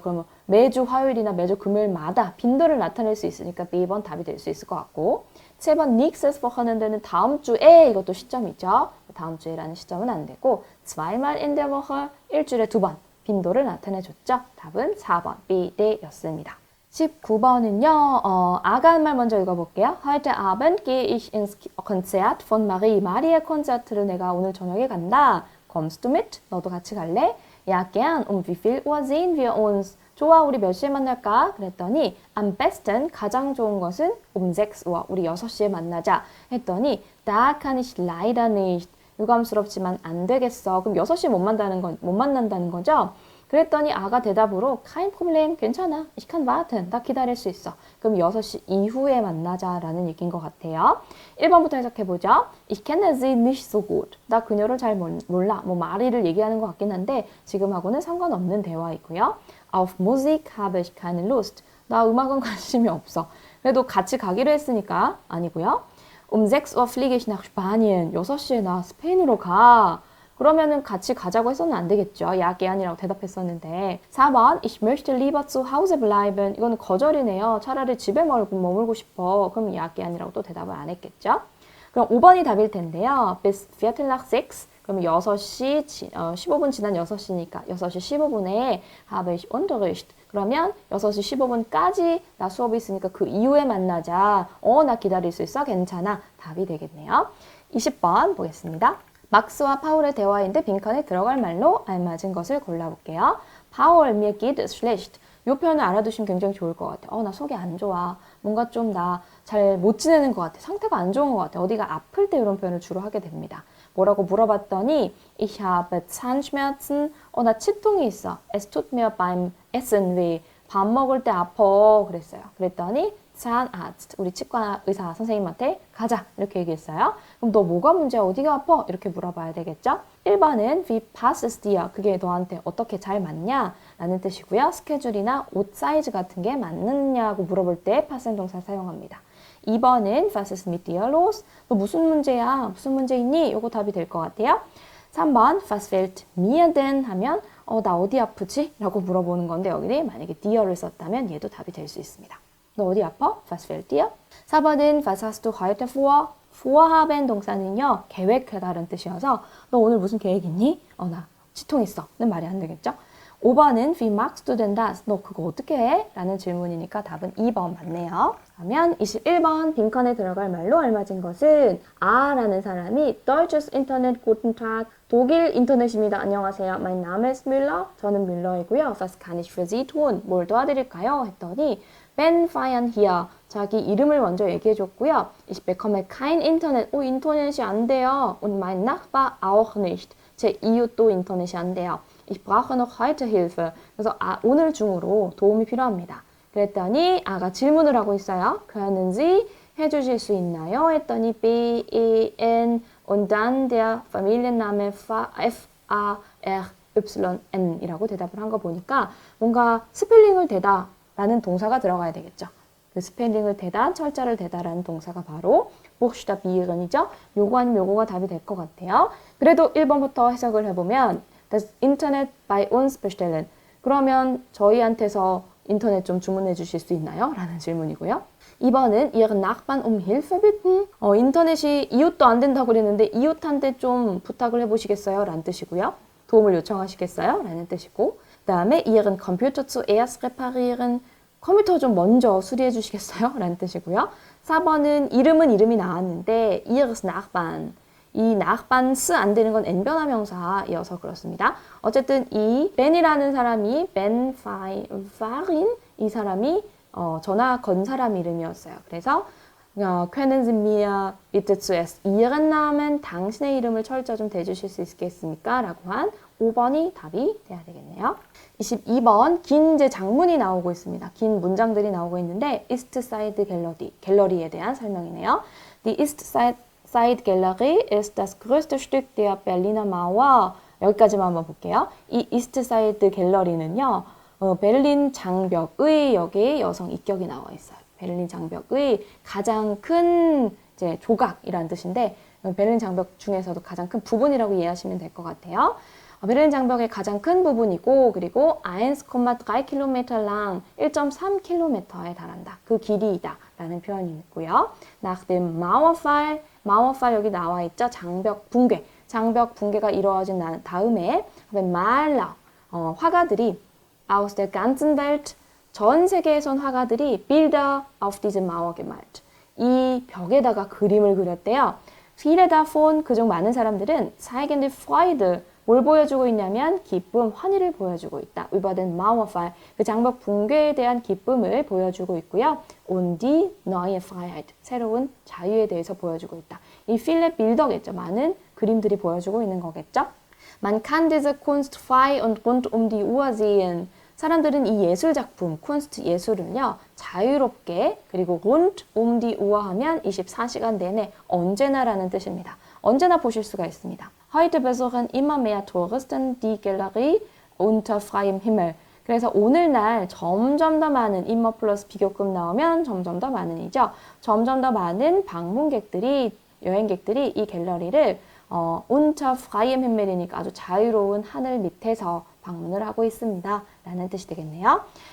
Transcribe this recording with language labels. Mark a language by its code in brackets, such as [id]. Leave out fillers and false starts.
[ko] 그러면 매주 화요일이나 매주 금요일마다 빈도를 나타낼 수 있으니까 B번 답이 될 수 있을 것 같고 7번 [de] nächstes Wochenende [ko] 는 다음 주에 이것도 시점이죠. 다음 주에라는 시점은 안 되고 [de] zweimal in der Woche [ko] 일주일에 2번 빈도를 나타내줬죠. 답은 4번 B, D였습니다. 19번은요, 아가 한 말 먼저 읽어볼게요. [de] Heute Abend gehe ich ins Konzert von Marie. [ko] 마리의 콘서트를 내가 오늘 저녁에 간다. [de] Kommst du mit? [ko] 너도 같이 갈래? [de] Ja, gern. Wie viel Uhr sehen wir uns? [ko] 좋아, 우리 몇 시에 만날까? 그랬더니 [de] am besten, [ko] 가장 좋은 것은 6Uhr, 우리 6시에 만나자. 했더니 [de] da kann ich leider nicht. [ko] 유감스럽지만 안 되겠어. 그럼 6시에 못 만난다는 거죠? 그랬더니 아가 대답으로 [de] kein Problem, [ko] 괜찮아. [de] Ich kann warten. [ko] 나 기다릴 수 있어. 그럼 6시 이후에 만나자라는 얘기인 것 같아요. 1번부터 해석해보죠. [de] Ich kenne sie nicht so gut. [ko] 나 그녀를 잘 몰라. 뭐 마리를 얘기하는 것 같긴 한데 지금하고는 상관없는 대화이고요. [de] Auf Musik habe ich keine Lust. [ko] 나 음악은 관심이 없어. 그래도 같이 가기로 했으니까 아니고요. [de] 6 Uhr fliege ich nach Spanien. [ko] 6시에 나 스페인으로 가. 그러면은 같이 가자고 했었는 안 되겠죠. 야, 게안이라고 대답했었는데. 4번, [de] ich möchte lieber zu Hause bleiben. [ko] 이거는 거절이네요. 차라리 집에 머물고 싶어. 그럼 야, 게안이라고 또 대답을 안 했겠죠. 그럼 5번이 답일 텐데요. [de] bis Viertel nach 6. [ko] 그럼 6시, 15분 지난 6시니까 6시 15분에 [de] habe ich Unterricht. [ko] 그러면 6시 15분까지 나 수업이 있으니까 그 이후에 만나자. 나 기다릴 수 있어? 괜찮아. 답이 되겠네요. 20번 보겠습니다. 막스와 파울의 대화인데 빈칸에 들어갈 말로 알맞은 것을 골라볼게요. [de] 파울, mir geht es schlecht. [ko] 이 표현을 알아두시면 굉장히 좋을 것 같아요. 나 속이 안 좋아. 뭔가 좀 나 잘 못 지내는 것 같아. 상태가 안 좋은 것 같아. 어디가 아플 때 이런 표현을 주로 하게 됩니다. 뭐라고 물어봤더니 [de] ich habe Zahnschmerzen. [ko] 나 치통이 있어. [de] Es tut mir beim Essen weh. [ko] 밥 먹을 때 아파. 그랬어요. 그랬더니 Zahnarzt, 우리 치과 의사 선생님한테 가자 이렇게 얘기했어요. 그럼 너 뭐가 문제야? 어디가 아파? 이렇게 물어봐야 되겠죠? 1번은 [de] wie passt es dir? [ko] 그게 너한테 어떻게 잘 맞냐? 라는 뜻이고요. 스케줄이나 옷 사이즈 같은 게 맞느냐고 물어볼 때 passen 동사 사용합니다. 2번은 [de] was ist mit dir los? [ko] 너 무슨 문제야? 무슨 문제 있니? 요거 답이 될 것 같아요. 3번 [de] was fehlt mir denn? [ko] 하면 나 어디 아프지? 라고 물어보는 건데 여기는 만약에 dir를 썼다면 얘도 답이 될 수 있습니다. 너 어디 아파? [de] Was fehlt dir? [ko] 4번은 [de] was hast du heute vor? [ko] vorhaben 동사는요. 계획하다라는 뜻이어서 너 오늘 무슨 계획 있니? 나 치통 있어. 는 말이 안 되겠죠? 5번은 [de] wie machst du denn das? [ko] 너 그거 어떻게 해? 라는 질문이니까 답은 2번 맞네요. 그러면 21번 빈칸에 들어갈 말로 알맞은 것은 라는 사람이 [de] Deutsches Internet, guten Tag. [ko] 독일 인터넷입니다. 안녕하세요. [de] Mein Name ist Müller. [ko] 저는 뮬러이고요. [de] Was kann ich für Sie tun? [ko] 뭘 도와드릴까요? 했더니 [de] Ben feiern hier. [ko] 자기 이름을 먼저 얘기해줬고요. [de] Ich bekomme kein Internet. [ko] 인터넷이 안 돼요. [de] Und mein Nachbar auch nicht. [ko] 제 이웃도 인터넷이 안 돼요. [de] Ich brauche noch heute Hilfe. [ko] 그래서 오늘 중으로 도움이 필요합니다. 그랬더니 아가 질문을 하고 있어요. können Sie 해주실 수 있나요? 했더니 [de] B-E-N und dann der Familienname F-A-R-Y-N [ko] 이라고 대답을 한 거 보니까 뭔가 스펠링을 대다 라는 동사가 들어가야 되겠죠. 그 스펠링을 대다, 철자를 대다라는 동사가 바로 buchstabieren이죠. 요거 아니면 요거가 답이 될 것 같아요. 그래도 1번부터 해석을 해보면 [de] das Internet bei uns bestellen. [ko] 그러면 저희한테서 인터넷 좀 주문해 주실 수 있나요? 라는 질문이고요. 2번은 [de] ihren Nachbarn um Hilfe bitten. [ko] 인터넷이 이웃도 안 된다고 그랬는데 이웃한테 좀 부탁을 해보시겠어요? 라는 뜻이고요. 도움을 요청하시겠어요? 라는 뜻이고 그 다음에 [de] ihren Computer zuerst reparieren. [ko] 컴퓨터 좀 먼저 수리해 주시겠어요? 라는 뜻이고요. 4번은 이름이 나왔는데 [de] ihres Nachbarn. [ko] 이 Nachbarn 안 되는 건 N변화 명사이어서 그렇습니다. 어쨌든 이 Ben이라는 사람이 Ben Farin 이 사람이 전화 건 사람 이름이었어요. 그래서 [de] können Sie mir bitte zuerst Ihren Namen [ko] 당신의 이름을 철자 좀 대주실 수 있겠습니까? 라고 한 5번이 답이 돼야 되겠네요. 22번 긴 이제 장문이 나오고 있습니다. 긴 문장들이 나오고 있는데 [en] East Side Gallery, [ko] 갤러리에 대한 설명이네요. [de] Die East Side Gallery ist das größte Stück der Berliner Mauer. [ko] 여기까지만 한번 볼게요. 이 East Side 갤러리는요. 베를린 장벽의 여기에 여성 입격이 나와 있어요. 베를린 장벽의 가장 큰 이제 조각이라는 뜻인데 베를린 장벽 중에서도 가장 큰 부분이라고 이해하시면 될 것 같아요. 베를린 장벽의 가장 큰 부분이고 그리고 [de] 1,3km lang [ko] 1.3km에 달한다. 그 길이이다 라는 표현이 있고요. [de] Nach dem Mauerfall [ko] 여기 나와 있죠. 장벽 붕괴가 이루어진 다음에 [de] Maler [ko] 화가들이 [de] aus der ganzen Welt [ko] 전 세계에선 화가들이 [de] Bilder auf diese Mauer gemalt. [ko] 이 벽에다가 그림을 그렸대요. [de] Viele davon, [ko] 그중 많은 사람들은 [de] zeigen die Freude, [ko] 뭘 보여주고 있냐면 기쁨, 환희를 보여주고 있다. [de] über den Mauerfall, [ko] 그 장벽 붕괴에 대한 기쁨을 보여주고 있고요. [de] und die neue Freiheit, [ko] 새로운 자유에 대해서 보여주고 있다. 이 [de] viele Bilder [ko] 겠죠. 많은 그림들이 보여주고 있는 거겠죠. [de] Man kann diese Kunst frei und rund um die Uhr sehen. [ko] 사람들은 이 예술작품, 쿤스트 예술을요, 자유롭게, 그리고 [de] rund um die Uhr [ko] 하면 24시간 내내 언제나라는 뜻입니다. 언제나 보실 수가 있습니다. [de] Heute besuchen immer mehr Touristen die Galerie unter freiem Himmel. [ko] 그래서 오늘날 점점 더 많은 immer 플러스 비교급 나오면 점점 더 많은이죠. 점점 더 많은 방문객들이, 여행객들이 이 갤러리를 [de] unter freiem Himmel [ko] 이니까 아주 자유로운 하늘 밑에서 방문을 하고 있습니다. 라는 뜻이 되겠네요.